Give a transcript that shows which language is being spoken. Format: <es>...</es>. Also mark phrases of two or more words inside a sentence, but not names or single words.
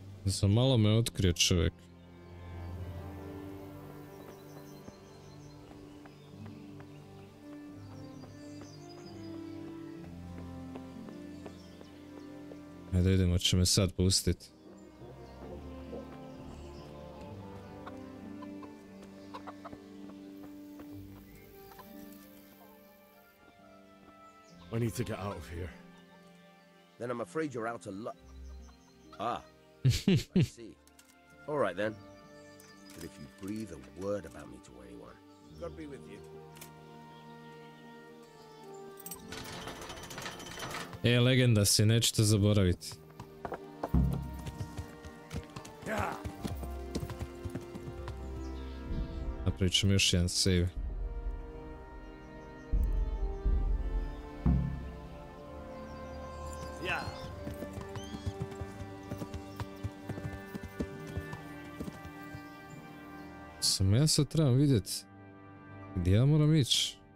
<hr>Za malo me otkrio čovjek. Ajde idemo, će me sad pustiti.</hr> <en>I need to get out of here. Then I'm afraid you're out of luck. Ah, I see. All right then. But if you breathe a word about me to anyone, God be with you.</en> <hr>Legenda si, nećete zaboraviti. Napravit ćemo još jedan save. Samo ja sad trebam vidjeti gdje ja moram ići.</hr>